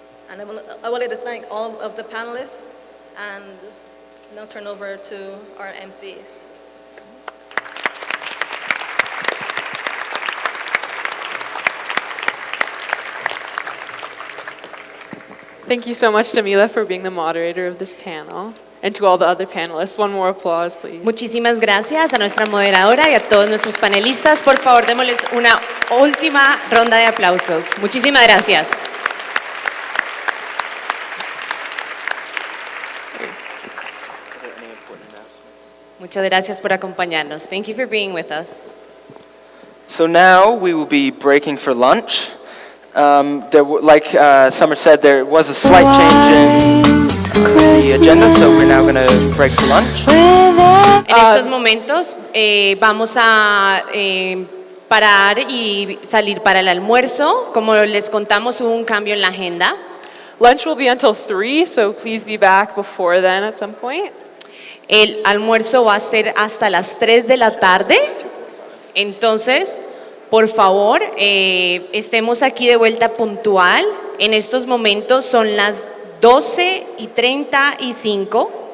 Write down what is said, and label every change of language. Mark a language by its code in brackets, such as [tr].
[en] And I would like to thank all of the panelists and now turn over to our MCs. Thank you so much, Jamila, for being the moderator of this panel. And to all the other panelists, one more applause, please. [es] Muchísimas gracias a nuestra moderadora y a todos nuestros panelistas. Por favor, démosles una última ronda de aplausos. Muchísimas gracias. Muchas gracias por acompañarnos. [en] Thank you for being with us. So now we will be breaking for lunch. Like Summer said, there was a slight change in the agenda, so we're now going to break for lunch. [es] En estos momentos vamos a parar y salir para el almuerzo. Como les contamos, hubo un cambio en la agenda. [en] Lunch will be until 3, so please be back before then at some point. [es] El almuerzo va a ser hasta las 3 de la tarde. Entonces, por favor, estemos aquí de vuelta puntual. En estos momentos son las 12:35.